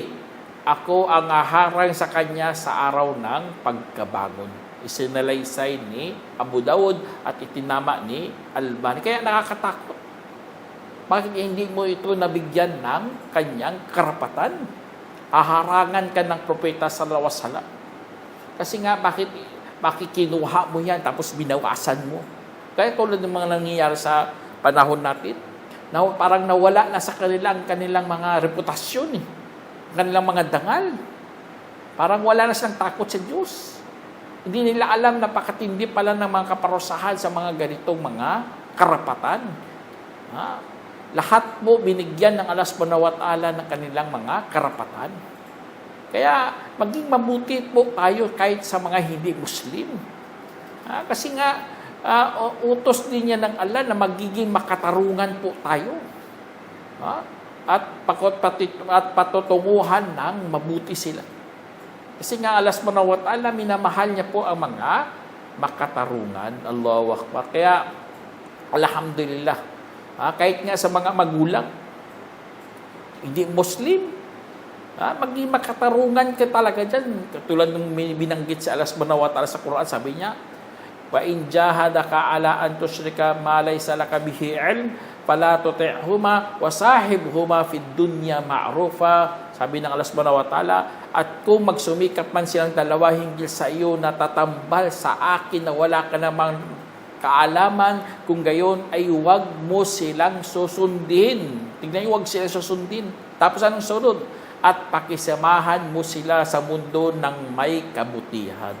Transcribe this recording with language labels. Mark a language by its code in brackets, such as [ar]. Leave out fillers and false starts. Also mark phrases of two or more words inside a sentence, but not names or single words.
[tl] Ako ang aharang sa kanya sa araw ng pagkabangon. Isinalaysay ni Abu Dawud at itinama ni Albani. Kaya nakakatakot. Bakit hindi mo ito nabigyan ng kanyang karapatan? Haharangan ka ng propeta [ar] صلى الله عليه وسلم. [tl] Kasi nga, bakit kinuha mo yan tapos binawasan mo? Kaya tulad ng mga nangyayari sa panahon natin, na parang nawala na sa kanilang mga reputasyon, kanilang mga dangal. Parang wala na silang takot sa Diyos. Hindi nila alam napakatindi pala ng mga kaparusahan sa mga ganitong mga karapatan. Lahat po binigyan ng Allah [ar] سبحانه وتعالى [tl] ng kanilang mga karapatan. Kaya maging mabuti po tayo kahit sa mga hindi Muslim. Kasi nga, utos din niya ng Allah na magiging makatarungan po tayo. At patutunguhan ng mabuti sila. Kasi nga Allah [ar] سبحانه وتعالى, [tl] minamahal niya po ang mga makatarungan. [ar] الله أكبر. [tl] Kaya, alhamdulillah. Kahit nga sa mga magulang, hindi Muslim, maging makatarungan ka talaga dyan. Katulad ng binanggit sa Allah [ar] سبحانه وتعالى [tl] sa Quran, sabi niya, [ar] وإن جاهداك على أن تشرك ما ليس لك به علم فلا تطعهما وصاحبهما في الدنيا معروفا. [tl] Sabi ng Allah [ar] سبحانه وتعالى, [tl] at kung magsumikap man silang dalawa hinggil sa iyo na tatambal sa akin na wala ka namang kaalaman, kung gayon ay huwag mo silang susundin. Tignan niyo, huwag silang susundin. Tapos anong sunod? At pakisamahan mo sila sa mundo ng may kabutihan.